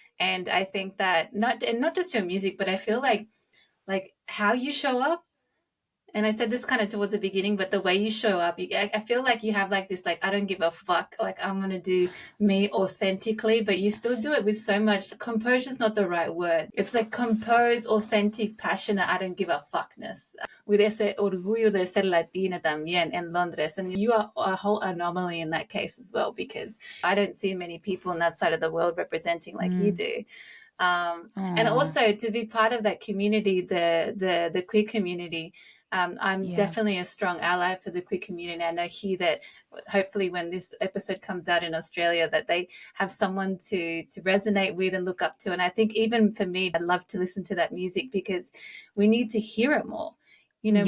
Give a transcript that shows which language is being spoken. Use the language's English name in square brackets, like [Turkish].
[English] And I think that not just your music, but I feel like how you show up, and I said this kind of towards the beginning, but the way you show up, I feel like you have like this, like, I don't give a fuck. Like, I'm going to do me authentically, but you still do it with so much composure is not the right word. It's like composed, authentic, passionate, I don't give a fuckness. With [Spanish] ese orgullo de ser Latina también en Londres. [English] And you are a whole anomaly in that case as well, because I don't see many people on that side of the world representing like you do. And also to be part of that community, the queer community. I'm definitely a strong ally for the queer community. I know here that hopefully when this episode comes out in Australia, that they have someone to resonate with and look up to. And I think even for me, I'd love to listen to that music because we need to hear it more. You know, more.